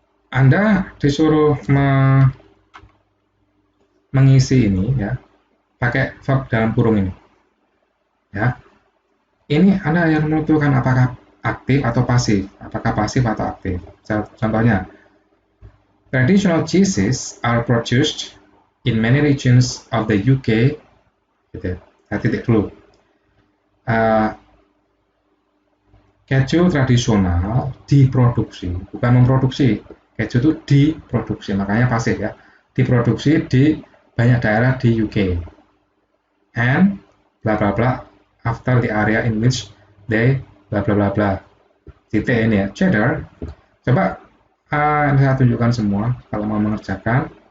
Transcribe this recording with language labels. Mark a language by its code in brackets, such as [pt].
[id] Anda disuruh mengisi ini ya. Pakai verb dalam kurung ini. Ya. Ini Anda yang menentukan apakah aktif atau pasif, apakah pasif atau aktif. Contohnya, [en] traditional cheeses are produced in many regions of the UK. [id] Gitu. Saya titik dulu. Keju tradisional diproduksi, bukan memproduksi. Keju itu diproduksi, makanya pasif ya. Diproduksi di banyak daerah di UK. [en] And bla bla bla after the area in which they bla bla bla bla. [id] Titik ini ya, cheddar. Coba saya tunjukkan semua kalau mau mengerjakan.